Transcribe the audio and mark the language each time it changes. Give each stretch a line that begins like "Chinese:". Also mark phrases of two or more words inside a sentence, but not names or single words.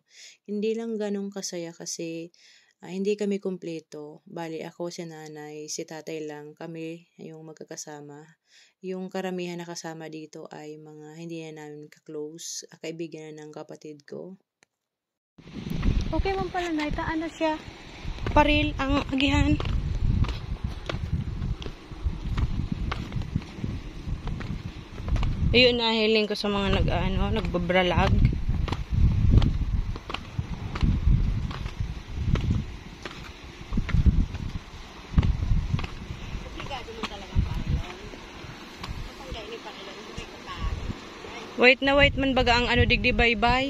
Filipino: Hindi lang ganong kasaya kasi hindi kami kumpleto. Bali ako, si nanay, si tatay lang, kami yung magkakasama. Yung karamihan na kasama dito ay mga hindi na namin ka-close, kaibigan na ng kapatid ko.
Bikol: Okay man pala na, itaan na siya. Paril ang agihan. Ayun, nahiling ko sa mga nagbabralag. Wait man baga ang digdi bye-bye.